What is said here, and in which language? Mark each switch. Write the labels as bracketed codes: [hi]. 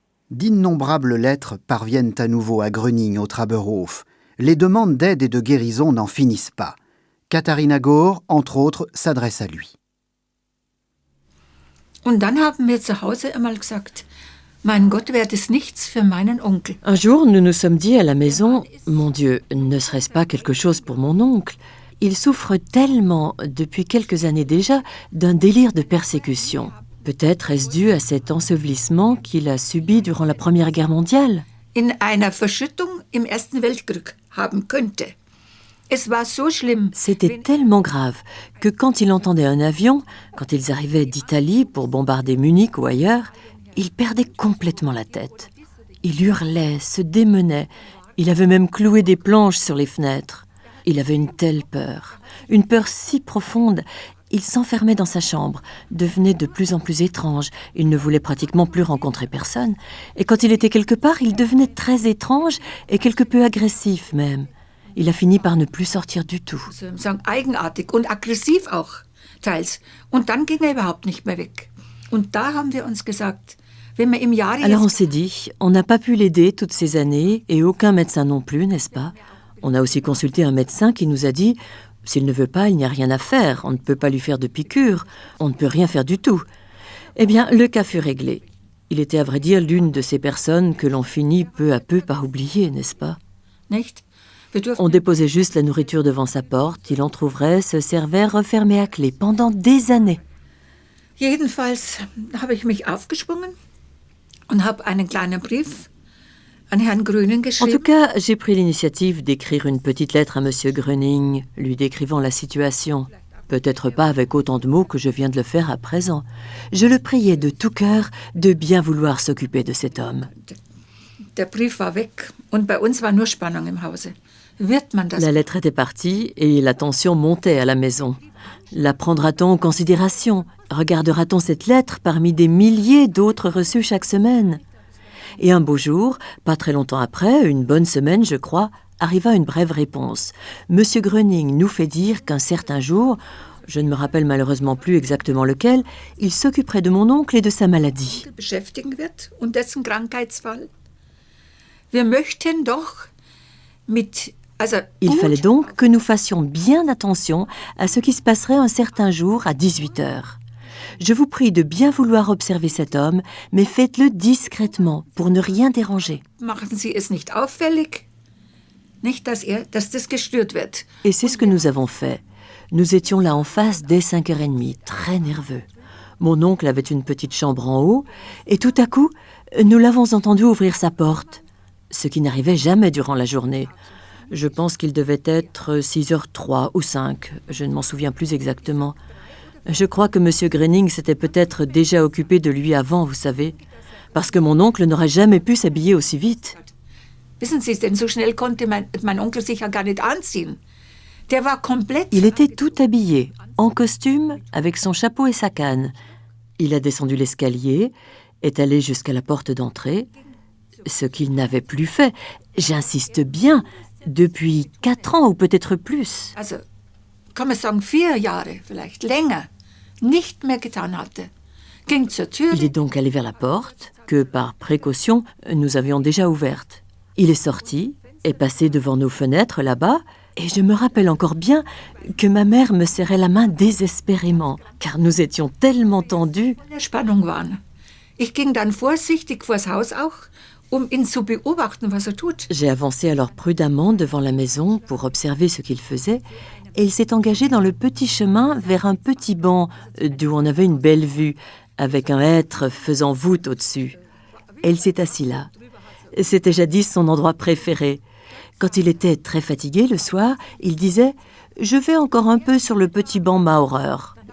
[fr] D'innombrables lettres parviennent à nouveau à Gröning au Traberhof. Les demandes d'aide et de guérison n'en finissent pas. Katharina Gohr, entre autres, s'adresse à lui. [de] Und dann haben wir zu Hause einmal gesagt, mein Gott, wäre das nichts für meinen Onkel. [fr] Un jour, nous nous sommes dit à la maison, mon Dieu, ne serait-ce pas quelque chose pour mon oncle? Il souffre tellement, depuis quelques années déjà, d'un délire de persécution. Peut-être est-ce dû à cet ensevelissement qu'il a subi durant la Première Guerre mondiale? [de] In einer Verschüttung im Ersten Weltkrieg haben könnte. Es war so schlimm. [fr] C'était tellement grave que quand il entendait un avion, quand ils arrivaient d'Italie pour bombarder Munich ou ailleurs, il perdait complètement la tête. Il hurlait, se démenait. Il avait même cloué des planches sur les fenêtres. Il avait une telle peur, une peur si profonde. Il s'enfermait dans sa chambre, devenait de plus en plus étrange. Il ne voulait pratiquement plus rencontrer personne. Et quand il était quelque part, il devenait très étrange et quelque peu agressif même. Il a fini par ne plus sortir du tout. [de] Eigenartig und aggressiv auch, teils. Und dann ging überhaupt nicht mehr weg. Und da haben wir uns gesagt, wenn wir im Jahr... [fr] Alors on s'est dit, on n'a pas pu l'aider toutes ces années, et aucun médecin non plus, n'est-ce pas? On a aussi consulté un médecin qui nous a dit, s'il ne veut pas, il n'y a rien à faire, on ne peut pas lui faire de piqûre, on ne peut rien faire du tout. Eh bien, le cas fut réglé. Il était à vrai dire l'une de ces personnes que l'on finit peu à peu par oublier, n'est-ce pas? [de] Nicht? [fr] On déposait juste la nourriture devant sa porte, il entrouvrait, se servait refermé à clé pendant des années. [de] Jedenfalls habe ich mich aufgeschwungen und habe einen kleinen Brief an Herrn Gröning [fr] En [de] geschrieben. [fr] tout cas, j'ai pris l'initiative d'écrire une petite lettre à M. Gröning, lui décrivant la situation. Peut-être pas avec autant de mots que je viens de le faire à présent. Je le priais de tout cœur de bien vouloir s'occuper de cet homme. [de] Der Brief war weg und bei uns war nur Spannung im Hause. Wird man das? [fr] La lettre était partie et la tension montait à la maison. La prendra-t-on en considération? Regardera-t-on cette lettre parmi des milliers d'autres reçues chaque semaine? Et un beau jour, pas très longtemps après, une bonne semaine je crois, arriva une brève réponse. Monsieur Gröning nous fait dire qu'un certain jour, je ne me rappelle malheureusement plus exactement lequel, il s'occuperait de mon oncle et de sa maladie. [de] Beschäftigen wird und dessen Krankheitsfall. Wir möchten doch mit [fr] Il fallait donc que nous fassions bien attention à ce qui se passerait un certain jour à 18h. Je vous prie de bien vouloir observer cet homme, mais faites-le discrètement, pour ne rien déranger. [de] Machen Sie es nicht auffällig, nicht dass das gestört wird. [fr] Et c'est ce que nous avons fait. Nous étions là en face dès 5h30, très nerveux. Mon oncle avait une petite chambre en haut, et tout à coup, nous l'avons entendu ouvrir sa porte, ce qui n'arrivait jamais durant la journée. Je pense qu'il devait être 6h03 ou 5, je ne m'en souviens plus exactement. Je crois que M. Gröning s'était peut-être déjà occupé de lui avant, vous savez, parce que mon oncle n'aurait jamais pu s'habiller aussi vite. [de] Wissen Sie, denn so schnell konnte mein Onkel sich ja gar nicht anziehen. Der war komplett... [fr] Il était tout habillé, en costume, avec son chapeau et sa canne. Il a descendu l'escalier est allé jusqu'à la porte d'entrée, ce qu'il n'avait plus fait, j'insiste bien, depuis 4 ans ou peut-être plus. [de] Also, kann man sagen 4 Jahre, vielleicht länger, nicht mehr getan hatte. Ging zur Tür. [fr] Il est donc allé vers la porte, que par précaution, nous avions déjà ouverte. Il est sorti, est passé devant nos fenêtres là-bas, et je me rappelle encore bien que ma mère me serrait la main désespérément, car nous étions tellement tendus. [de] In der Spannung waren. Ich ging dann vorsichtig vors Haus auch, ihn zu beobachten, was tut. [fr] J'ai avancé alors prudemment devant la maison pour observer ce qu'il faisait, et il s'est engagé dans le petit chemin vers un petit banc d'où on avait une belle vue, avec un hêtre faisant voûte au-dessus. Et il s'est assis là. C'était jadis son endroit préféré. Quand il était très fatigué le soir, il disait « Je vais encore un peu sur le petit banc Maurer ».